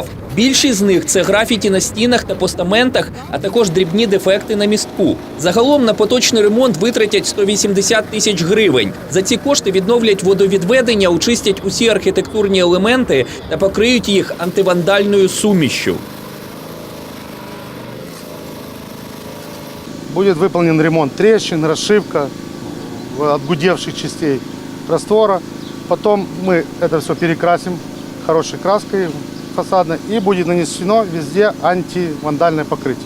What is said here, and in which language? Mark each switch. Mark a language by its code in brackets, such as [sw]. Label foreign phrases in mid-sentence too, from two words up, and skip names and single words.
[uk] Більшість з них – це графіті на стінах та постаментах, а також дрібні дефекти на містку. Загалом на поточний ремонт витратять 180 тисяч гривень. За ці кошти відновлять водовідведення, очистять усі архітектурні елементи та покриють їх антивандальною сумішшю. [ru] Будет выполнен ремонт трещин, расшивка отгудевших частей раствора. Потом мы это все перекрасим хорошей краской фасадной и будет нанесено везде антивандальное покрытие.